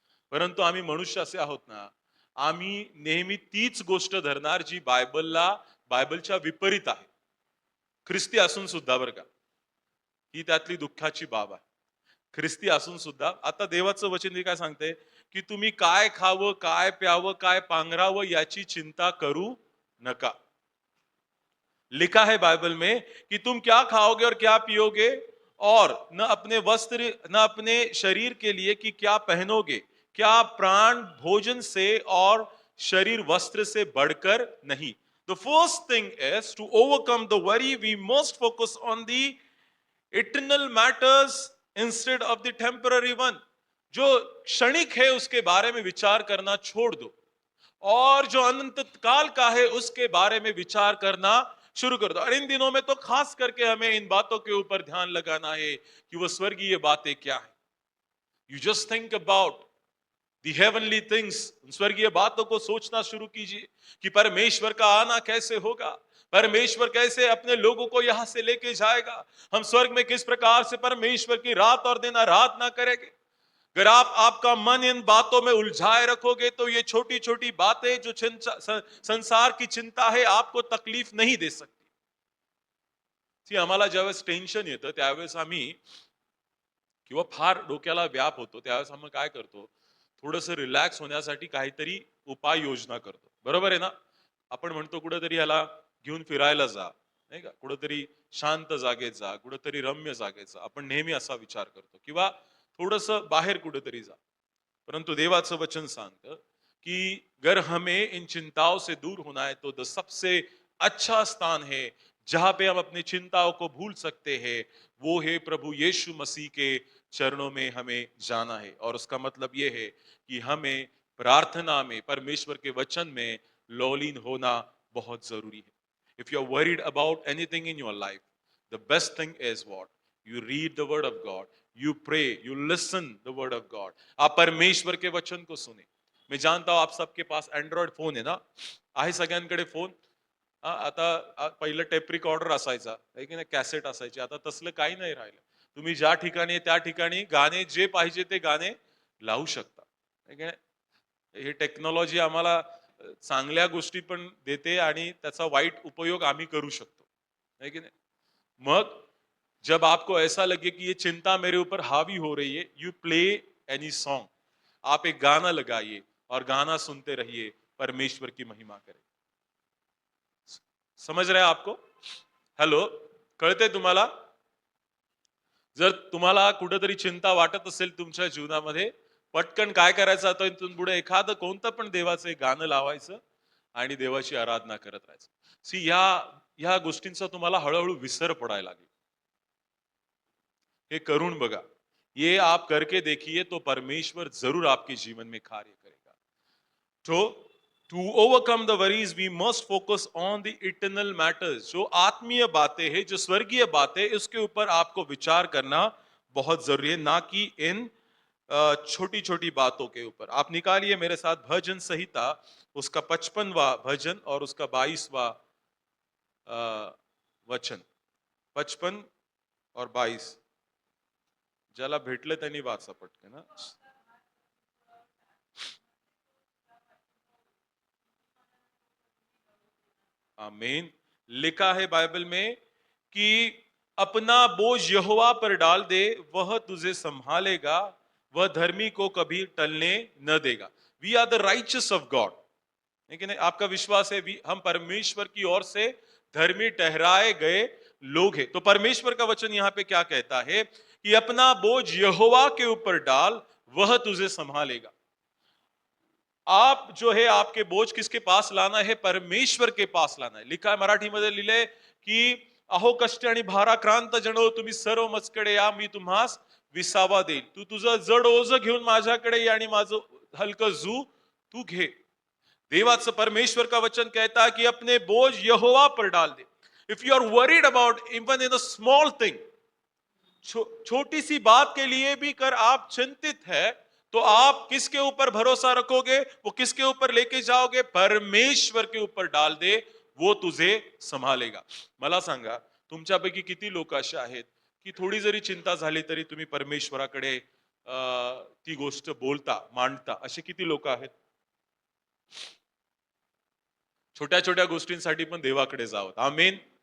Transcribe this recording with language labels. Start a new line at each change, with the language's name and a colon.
Marathi: परंतु आम्ही मनुष्य असे आहोत ना, आम्ही नेहमी तीच गोष्ट धरणार जी बायबलच्या विपरीत आहे, ख्रिस्ती असून सुद्धा, बरं का, ही त्यातली दुःखाची बाब आहे। ख्रिस्ती असून सुद्धा आता देवाचं वचन काय सांगते की तुम्ही काय खावं, काय प्यावं, काय पांघरावं याची चिंता करू नका।
Hindi: लिखा है बाइबल में कि तुम क्या खाओगे और क्या पियोगे, और न अपने वस्त्र, न अपने शरीर के लिए कि क्या पहनोगे। क्या प्राण भोजन से और शरीर वस्त्र से बढ़कर नहीं?
English: The first thing is to overcome the worry, we must focus on the eternal matters instead of the temporary one।
Hindi: जो क्षणिक है उसके बारे में विचार करना छोड़ दो, और जो अनंत काल का है उसके बारे में विचार करना शुरू कर दो। और इन दिनों में तो खास करके हमें इन बातों के ऊपर ध्यान लगाना है कि वो स्वर्गीय बातें क्या है।
English: you just think about the heavenly things,
Hindi: स्वर्गीय बातों को सोचना शुरू कीजिए कि परमेश्वर का आना कैसे होगा, परमेश्वर कैसे अपने लोगों को यहां से लेके जाएगा, हम स्वर्ग में किस प्रकार से परमेश्वर की रात और दिन आराधना करेंगे। अगर आप आपका मन इन बातों में उलझाए रखोगे तो ये छोटी छोटी बातें जो संसार की चिंता है आपको तकलीफ नहीं दे सकती।
Marathi: ती आम्हाला ज्यावेळेस टेन्शन येतं त्यावेळेस आम्ही, किंवा फार डोक्याला व्याप होतो त्यावेळेस आम्ही काय करतो, थोडंसं रिलॅक्स होण्यासाठी काहीतरी उपाय योजना करतो, बरोबर आहे ना? आपण म्हणतो कुठेतरी याला घेऊन फिरायला जा, नाही का, कुठेतरी शांत जागेत जा, कुठेतरी रम्य जागेत जा, आपण नेहमी असा विचार करतो, किंवा थोडंसं बाहेर कुठेतरी जा। परंतु देवाचं वचन सांगतं
Hindi: कि अगर हमें इन चिंताओं से दूर होना है तो सबसे अच्छा स्थान है जहां पे हम अपनी चिंताओं को भूल सकते हैं, वो है प्रभु यीशु मसीह के चरणों में हमें जाना है। और उसका मतलब ये है कि हमें प्रार्थना में, परमेश्वर के वचन में लौलीन होना बहुत जरूरी है।
English: If you are worried about anything in your life, the best thing is what? You read the word of God, you pray, you listen the word of God.
Hindi: आप परमेश्वर के वचन को सुने।
Marathi: मी
Hindi: जानता हूं आप सबके पास
Marathi: अँड्रॉइड फोन आहे ना, आहे सगळ्यांकडे फोन। आता पहिलं टेप रिकॉर्डर असायचा,
Hindi: है की नाही,
Marathi: कॅसेट असायची, आता तसलं काही नाही राहिलं। तुम्ही ज्या ठिकाणी त्या ठिकाणी गाणे जे पाहिजे ते गाणे लावू शकता,
Hindi: है की नाही?
Marathi: हे टेक्नॉलॉजी आम्हाला चांगल्या गोष्टी पण देते आणि त्याचा वाईट उपयोग आम्ही करू शकतो,
Hindi: है की नाही? मग जब आपको ऐसा लगे कि ये चिंता मेरे ऊपर हावी हो रही है,
English: You play any song.
Hindi: आप एक गाना लगाइए और गाना सुनते रहिए, परमेश्वर की महिमा करें। समझ रहे हैं आपको? हॅलो,
Marathi: कळते तुम्हाला? जर तुम्हाला कुठेतरी चिंता वाटत असेल तुमच्या जीवनामध्ये, पटकन काय करायचं, आता इथून पुढे एखादं कोणतं पण देवाचं एक गाणं लावायचं आणि देवाची आराधना करत राहायचं। सी ह्या गोष्टींचा तुम्हाला हळूहळू विसर पडायला लागेल।
Hindi: ये
Marathi: करुण बघा,
Hindi: ये आप करके देखिए तो परमेश्वर जरूर आपके जीवन में कार्य करेगा।
English: तो to overcome the worries we must focus on the eternal matters.
Hindi: जो आत्मीय बातें हैं, जो स्वर्गीय बातें, इसके ऊपर आपको विचार करना बहुत जरूरी है, ना कि इन छोटी छोटी बातों के ऊपर। आप निकालिए मेरे साथ भजन संहिता, उसका 55वां भजन और उसका 22वां वचन।
Marathi: 55 और 22 ज्याला भेटलं त्यांनी वाचा पटकन ना। आमीन।
Hindi: लिखा है बाइबल में कि अपना बोझ यहोवा पर डाल दे, वह तुझे संभालेगा, वह धर्मी को कभी टलने न देगा।
English: we are the righteous of God,
Hindi: लेकिन आपका विश्वास है हम परमेश्वर की ओर से धर्मी ठहराए गए लोग हैं। तो परमेश्वर का वचन यहां पे क्या कहता है कि अपना बोझ यहोवा के ऊपर डाल, वह तुझे संभालेगा। आप जो है आपके बोझ किसके पास लाना है? परमेश्वर के पास लाना है। लिखा है,
Marathi: मराठी मध्ये लिहिलंय की अहो कष्ट आणि भाराक्रांत जनो, तुम्ही सर्व मजकडे या, मी तुम्हास विसावा देईल। तू तुझं जड ओझ घेऊन माझ्याकडे ये आणि माझं हलकं जू तू घे।
Hindi: देवाचं परमेश्वर का वचन कहता है कि अपने बोझ यहोवा पर डाल दे।
English: if you are worried about even in a small thing,
Hindi: छोटी सी बात के लिए भी कर आप चिंतित है, तो आप किसके ऊपर भरोसा रखोगे? वो किसके ऊपर लेके जाओगे? परमेश्वर के ऊपर डाल दे, वो तुझे संभालेगा।
Marathi: मला सांगा, तुमच्यापैकी किती लोक असे आहेत की थोडी जरी चिंता झाली तरी तुम्ही परमेश्वराकडे ती गोष्ट बोलता, मांडता? असे किती लोक आहेत? छोट्या छोट्या गोष्टींसाठी पण देवाकडे जावं। आमीन।